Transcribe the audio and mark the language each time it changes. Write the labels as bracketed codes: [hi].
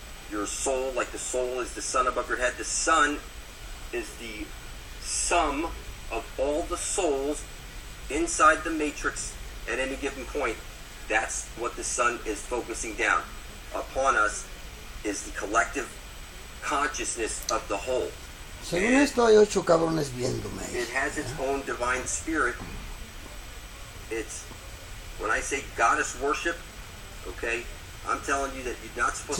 [en] Your soul, like the soul is the sun above your head. The sun is the sum of all the souls inside the matrix at any given point. That's what the sun is focusing down. Upon us is the collective consciousness of the whole. [es] Según esto hay 8 cabrones viéndome. [en] It has its own divine spirit. It's, when I say goddess worship, okay, I'm telling you that you're not supposed